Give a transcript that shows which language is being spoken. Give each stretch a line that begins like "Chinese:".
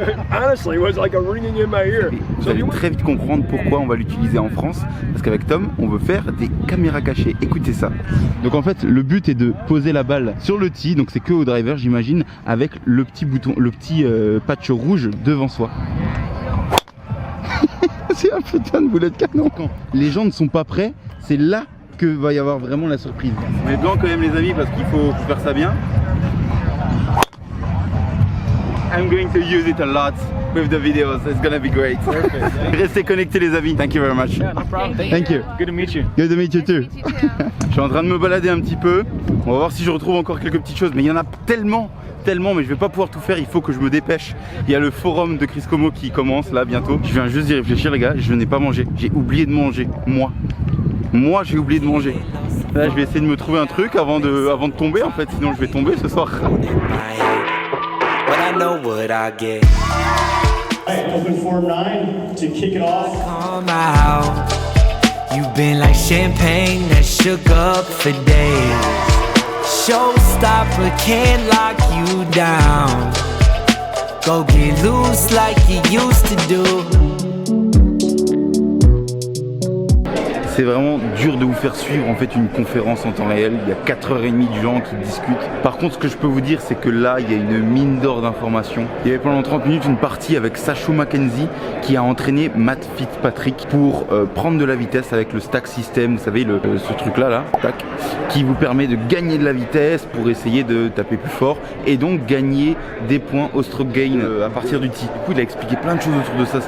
English: Honestly, it was like a ringing in my ear.
French: Vous allez très vite comprendre pourquoi on va l'utiliser en France. Parce qu'avec Tom, on veut faire des caméras cachées. Écoutez ça. Donc en fait, le but est de poser la balle sur le tee. Donc c'est que au driver, j'imagine, avec le petit bouton, le petit patch rouge devant soi. C'est un putain de boulet de canon. Quand les gens ne sont pas prêts, c'est là que va y avoir vraiment la surprise. On est blanc quand même les amis parce qu'il faut faire ça bien.
English: I'm going to use it a lot with the videos. It's gonna be great.
French: Restez connectés les amis.
English: Thank you very much. Yeah, no problem. Thank you. Good to meet you. Good to meet you too.
French: Je suis en train de me balader un petit peu. On va voir si je retrouve encore quelques petites choses. Mais il y en a tellement, mais je vais pas pouvoir tout faire. Il faut que je me dépêche. Il y a le forum de Chris Como qui commence là bientôt. Je viens juste d'y réfléchir les gars. Je n'ai pas mangé. J'ai oublié de manger. Moi j'ai oublié de manger. Là je vais essayer de me trouver un truc avant de tomber en fait. Sinon je vais tomber ce soir.
English: But I know what I get. Open form 9 to kick it off. Come out. You've been like champagne that shook up for days. Showstopper can't lock you down. Go get loose like you used to do.
French: C'est vraiment dur de vous faire suivre en fait une conférence en temps réel. Il y a 4h30 de gens qui discutent. Par contre, ce que je peux vous dire, c'est que là, il y a une mine d'or d'informations. Il y avait pendant 30 minutes une partie avec Sacho Mackenzie qui a entraîné Matt Fitzpatrick pour prendre de la vitesse avec le stack system. Vous savez, ce truc-là, tac, qui vous permet de gagner de la vitesse pour essayer de taper plus fort et donc gagner des points au stroke gain à partir du tee. Du coup, il a expliqué plein de choses autour de ça.